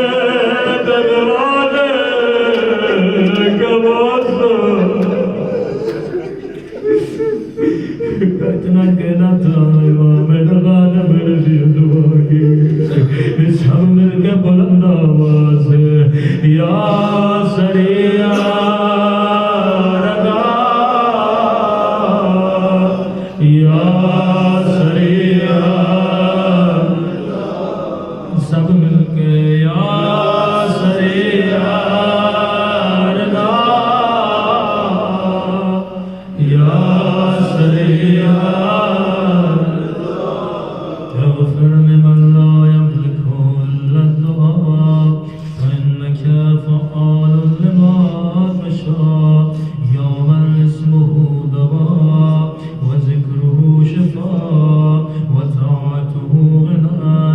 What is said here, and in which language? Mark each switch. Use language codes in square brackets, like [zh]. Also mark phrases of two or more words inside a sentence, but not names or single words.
[ur] اتنا کہنا تھا امام رضا نے میرے لیے دعا کی. سب مل کے بلند آواز سے [ar] یا سریع رضا یا سریع [ur] سب مل کے [ar] یا سریع رضا یا سریع اغفر لمن لا يملك إلا الدعاء فإنك فعال لما تشاء. يوما اسمه دواء وذكره شفاء وطاعته غنى.